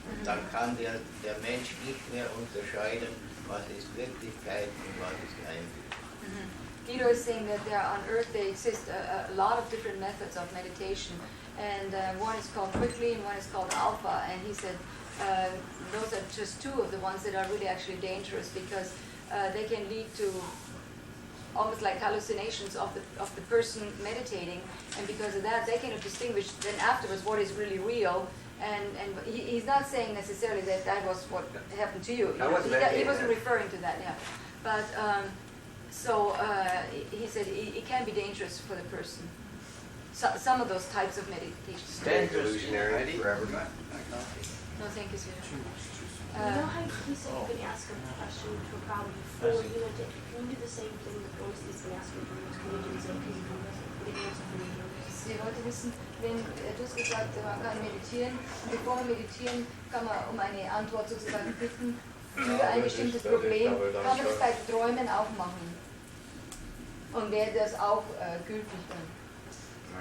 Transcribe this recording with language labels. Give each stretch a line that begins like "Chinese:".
German: Und dann kann der Mensch nicht mehr unterscheiden, was ist Wirklichkeit und was ist Einbildung.
English: Guido is saying that there on Earth there exist a lot of different methods of meditation, and one is called Quickly and one is called Alpha, and he said those are just two of the ones that are really actually dangerous because they can lead to almost like hallucinations of the person meditating, and because of that they cannot distinguish then afterwards what is really real. And he's not saying necessarily that that was what happened to you. He wasn't referring to that, yeah. But so he said it can be dangerous for the person. Some of those types of meditations. Delusionary forever. No, thank you, sweetheart. You know how he said you can ask him a question to a problem before you know, can you do the same thing that Ghosties can ask him for his comedians and his answer for you?
German: Sie wollte wissen, wenn du hast gesagt, man kann meditieren, und bevor wir meditieren, kann man um eine Antwort sozusagen bitten für ein bestimmtes Problem, kann man das bei Träumen auch machen. Und wäre das auch gültig dann?